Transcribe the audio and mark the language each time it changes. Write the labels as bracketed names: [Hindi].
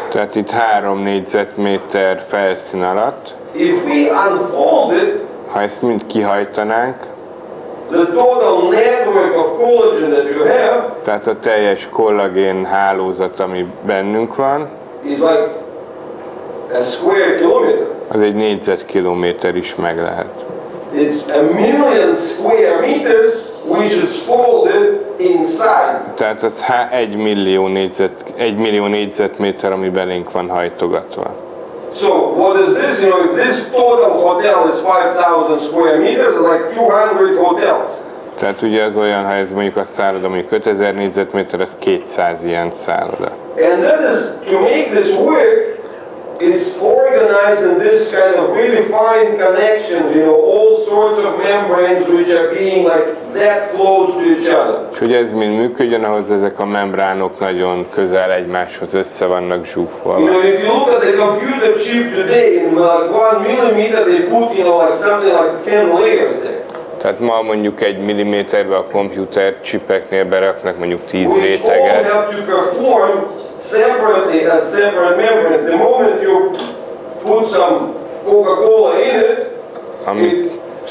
[Hungarian] tehát itt 3 négyzetméter felszín alatt, [English] if we unfold it, [Hungarian] ha ezt mind kihajtanánk, [English] the total network of collagen that you have, [Hungarian] tehát a teljes kollagén hálózat, ami bennünk van, [English] is like a square kilometer. [Hungarian] az egy négyzetkilométer is meg lehet. [English] It's 1 million square meters which is folded inside. [Hungarian] Tehát az 1 millió négyzetméter, ami belénk van hajtogatva. [English] So what is this? If this total hotel is 5,000 square meters, it's like 200 hotels. [Hungarian] Tehát ugye az olyan, ha ez mondjuk a szálloda mondjuk 5000 négyzetméter, az 200 ilyen szálloda. [English] And that is, to make this work, it's organized in this kind of really fine connections, all sorts of membranes which are being like that close to each other. [Hungarian] És hogy ez mind működjön, ahhoz ezek a membránok nagyon közel egymáshoz össze vannak zsúfolva. [English] If you look at the computer chip today, in like 1 millimeter, they put, like something like 10 layers there. [Hungarian] Tehát ma mondjuk 1 milliméterbe a komputer csipeknél beraknak mondjuk 10 [English] Which all [Hungarian] réteget. [English] have to perform separately as separate membranes. The moment you put some Coca-Cola in it,